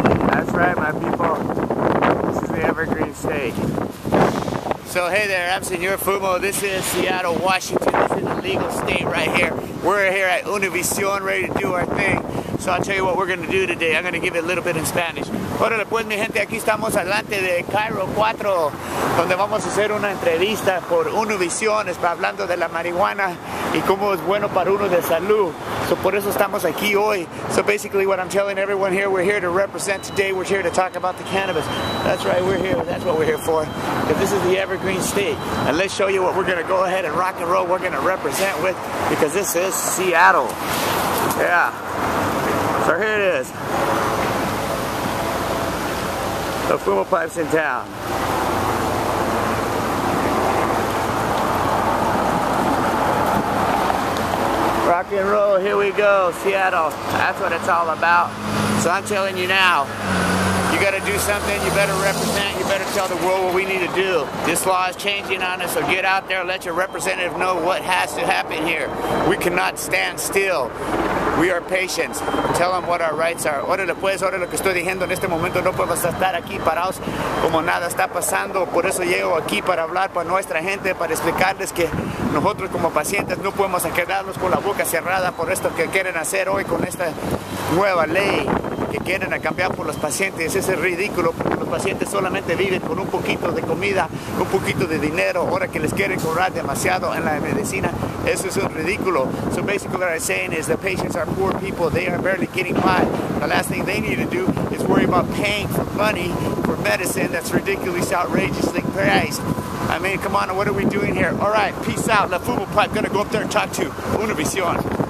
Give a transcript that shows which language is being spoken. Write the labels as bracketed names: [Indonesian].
[English] That's right, my people. This is the Evergreen State. So hey there, I'm Senor Fumo. This is Seattle, Washington. This is a legal state right here. We're here at Univision, ready to do our thing. So I'll tell you what we're going to do today. I'm going to give it a little bit in Spanish. [Spanish] Órale pues mi gente, aquí estamos adelante de KIRO 4, donde vamos a hacer una entrevista por Univision, está hablando de la marihuana y cómo es bueno para uno de salud. So por eso estamos aquí hoy. [English] So basically what I'm telling everyone here, we're here to represent today. We're here to talk about the cannabis. That's right, we're here. That's what we're here for. Because this is the Evergreen State. And let's show you what we're going to go ahead and rock and roll. We're going to represent with, because this is Seattle. Yeah. So here it is. The Fumo Pipes in town. Rock and roll, here we go, Seattle. That's what it's all about. So I'm telling you now, you gotta do something, you better represent, you better tell the world what we need to do. This law is changing on us, so get out there, let your representative know what has to happen here. We cannot stand still. We are patients. Tell them what our rights are. [Spanish] Órale pues, órale lo que estoy diciendo en este momento. No podemos estar aquí parados como nada está pasando. Por eso llego aquí para hablar para nuestra gente, para explicarles que nosotros como pacientes no podemos quedarnos con la boca cerrada por esto que quieren hacer hoy con esta nueva ley que quieren cambiar por los pacientes. Eso es ridículo porque los pacientes solamente viven con un poquito de comida, un poquito de dinero. Ahora que les quieren cobrar demasiado en la medicina, eso es un ridículo. [English] So basically what I'm saying is the patients are poor people. They are barely getting by. The last thing they need to do is worry about paying for money for medicine that's ridiculously outrageously priced. I mean, come on, what are we doing here? All right, peace out. La Fumo Pipe, gonna go up there and talk to Univision.